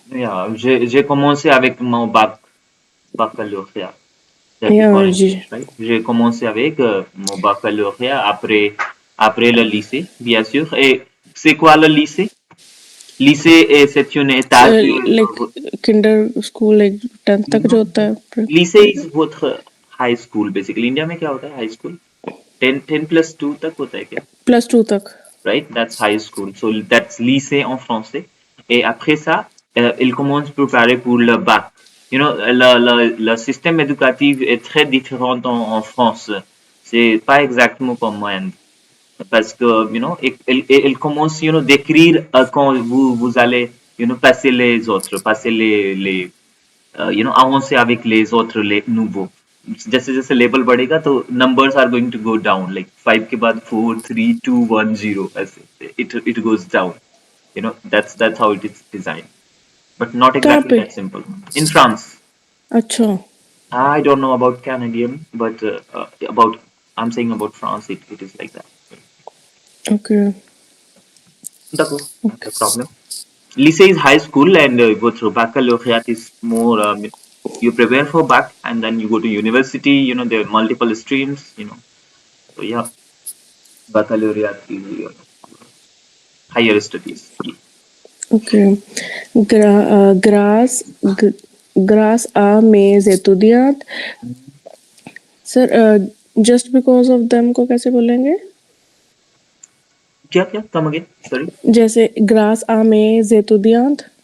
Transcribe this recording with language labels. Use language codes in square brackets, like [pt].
[en] Yeah, [fr] j'ai commencé avec mon baccalauréat. [en] That is Yeah, what it means, right? [fr] J'ai commencé avec mon baccalauréat après le lycée, bien sûr. Et c'est quoi le lycée? Lycée, c'est une étape. [en] like kinder school like 10th [hi] तक जो होता है. [en] Lycée is [fr] votre [en] high school, basically. [hi] India में क्या होता है high school? 10 + 2 तक होता है क्या? +2 तक. [en] Right? That's high school. So that's [fr] lycée en français. Et après ça, il commence à préparer pour le bac. [en] You know, [fr] le système éducatif est très différent en France. C'est pas exactement comme moi. Parce que, il commence, d'écrire quand vous allez, passer les autres, passer avancer avec les autres, les nouveaux. [hi] जैसे जैसे level बढ़ेगा तो [en] numbers are going to go down, like 5 [hi] के बाद [en] 4 3 2 1 0 [hi] ऐसे [en] it goes down. That's how it is designed, but not [hi] कहाँ [en] exactly [hi] पे? [en] that simple. In France, [hi] अच्छा. [en] I don't know about Canadian, but about I'm saying about France, it is like that. Okay. [fr] D'accord, [en] not a problem. Lycée is high school, and go through baccalaureate is more. You prepare for bac, and then you go to university. There are multiple streams. So yeah, baccalaureate is your higher studies. Yeah. Okay. Grass, grass are maize एतुदियात. [hi] Sir [en] just because of them [hi] को कैसे बोलेंगे? क्या क्या [en] come again? Sorry. [hi] जैसे grass are maize एतुदियात.